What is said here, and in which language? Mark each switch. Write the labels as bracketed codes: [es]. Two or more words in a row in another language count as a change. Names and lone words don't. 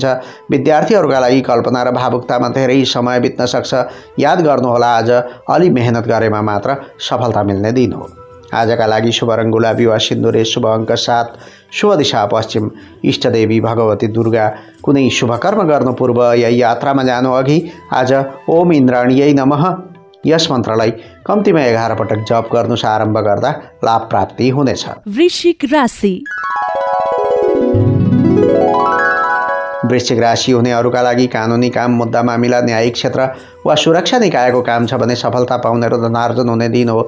[ne] विद्यार्थीहरूका लागि कल्पना र भावुकतामा धेरै समय बित्न सक्छ। याद गर्नुहोला, आज अलि मेहनत गरेमा मात्र सफलता मिल्ने दिन हो। आजका लागि शुभ रङ गुलाबी वा सिन्दुरे, शुभ अङ्क 7, शुभ दिशा पश्चिम, इष्टदेवी भगवती दुर्गा। कुनै शुभ कर्म गर्नु पूर्व या यात्रामा जानु अघि आज [sa] ओम इन्द्राणीयै नमः [ne] यस मन्त्रलाई कम्तीमा 11 पटक जप गर्नु आरम्भ गर्दा लाभ प्राप्ति हुनेछ। वृश्चिक राशि। वृश्चिक राशि हुनेहरूका लागि कानुनी काम, मुद्दा मामिला, न्यायिक क्षेत्र वा सुरक्षा निकायको काम छ भने सफलता पाउने र धनार्जन हुने दिन हो।